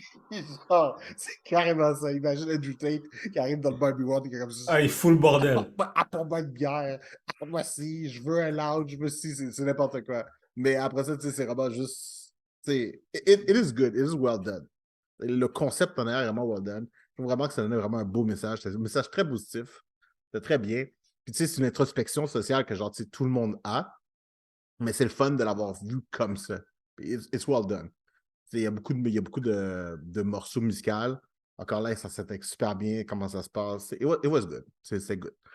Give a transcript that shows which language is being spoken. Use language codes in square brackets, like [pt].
[fr] Puis genre, c'est carrément ça. Imagine Andrew Tate qui arrive dans le Barbie World et qui est comme ça. Il fout le bordel. Apporte-moi une bière. Moi si, je veux un lounge, je veux si, c'est n'importe quoi. Mais après ça, tu sais, c'est vraiment juste. Tu sais, [en] it is good, it is well done. [fr] Le concept en est vraiment well done. Je trouve vraiment que ça donnait vraiment un beau message. C'est un message très positif. C'est très bien. Puis tu sais, c'est une introspection sociale que genre, tu sais, tout le monde a. Mais c'est le fun de l'avoir vu comme ça. [en] It's well done. [fr] Il y a beaucoup de morceaux musicaux. Encore là, ça s'intègre super bien, comment ça se passe. [en] It was good. [fr] C'est good.